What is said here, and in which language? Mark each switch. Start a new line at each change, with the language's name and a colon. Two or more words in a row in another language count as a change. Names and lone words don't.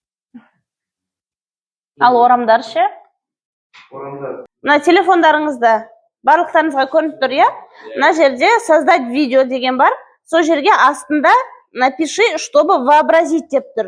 Kazakh: ал орамдар ше? Орамдар Мына телефондарыңызда барлықтарыңызға көрініп тұр, иә? Мына жерде
Russian: создать видео
Kazakh: деген бар. Сол жерге астында
Russian: напиши, чтобы вообразить
Kazakh: деп тұр.